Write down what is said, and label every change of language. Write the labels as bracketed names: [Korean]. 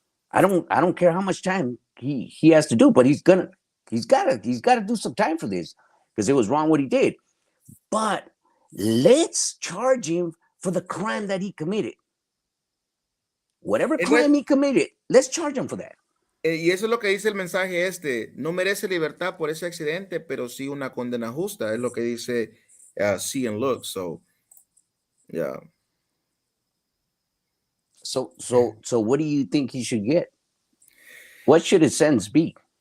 [English] I don't care how much time he has to do, but he's gotta do some time for this because it was wrong what he did. But let's charge him for the crime that he committed. Whatever And that, crime he committed, let's charge him for that. [Spanish] y eso es lo que dice el mensaje este. No merece libertad por ese accidente, pero sí una condena justa. Es lo que dice See and Look. [English] So, yeah. So what do you think he should get? What should his sentence be?